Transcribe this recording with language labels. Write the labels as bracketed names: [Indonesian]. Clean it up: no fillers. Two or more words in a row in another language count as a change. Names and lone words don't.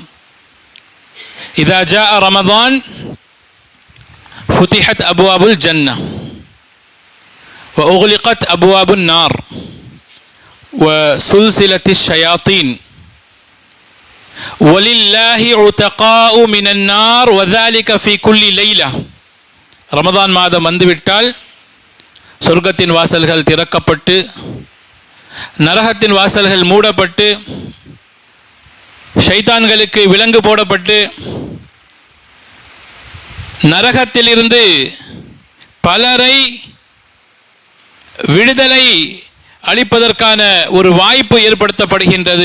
[Arabic] إذا جاء رمضان فتحت أبواب الجنة وغلقت أبواب النار وسلسلت الشياطين ولله عتقاء من النار و சுல்சிலத்திஷ் ஷயாத்தீன் வலில்லாஹி உதகாஉ மினன் நார் வ ذلك في كل ليلة. [Tamil] ரமதான் மாதம் வந்துவிட்டால் சொர்க்கத்தின் வாசல்கள் திறக்கப்பட்டு நரகத்தின் வாசல்கள் மூடப்பட்டு ஷைத்தான்களுக்கு விலங்கு போடப்பட்டு நரகத்திலிருந்து பலரை விடுதலை அளிப்பதற்கான ஒரு வாய்ப்பு ஏற்படுத்தப்படுகின்றது.